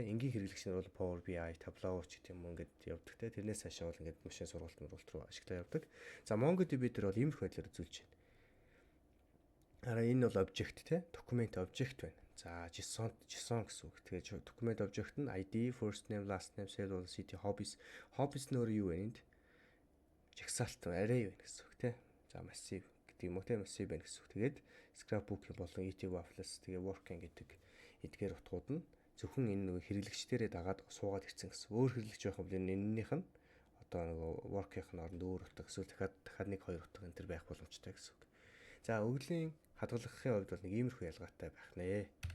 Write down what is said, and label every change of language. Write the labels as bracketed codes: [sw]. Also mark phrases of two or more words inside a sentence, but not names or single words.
[mn] Энгийн хэрэглэгч нар бол Power BI, Tableau ч гэдэг юм ингээд явдаг те. Тэрнээс хашаа бол ингээд машин сургалт руу ашиглаа явдаг. За MongoDB дээр бол иймэрхүү байдлаар үзүүлж байна. Хараа энэ бол object те. [en] Document object [mn] байна. За JSON гэсэн үг. [en] Тэгээд document object нь ID, first name, last name, cell, city, hobbies. [mn] Hobbies нь өөрөө юу вэ энд? Жагсаалт array байна гэсэн үг те. За massive гэдэг юм уу те, massive байна гэсэн үг. Тэгээд scrapbook болон [en] eating waffles [mn] тэгээ working гэдэг эдгээр утгууд нь зөвхөн энэ нөгөө хэрэглэгчдэрээ дагаад суугаад ирсэн гэсэн. Өөр хэрэглэгч байх бол энэнийх нь одоо нөгөө work-ийнх нь оронд өөр утга эсвэл дахиад нэг хоёр утга энэ төр байх боломжтой гэсэн үг. За өглийн хадгалахын хувьд бол нэг иймэрхүү ялгаатай байх нэ.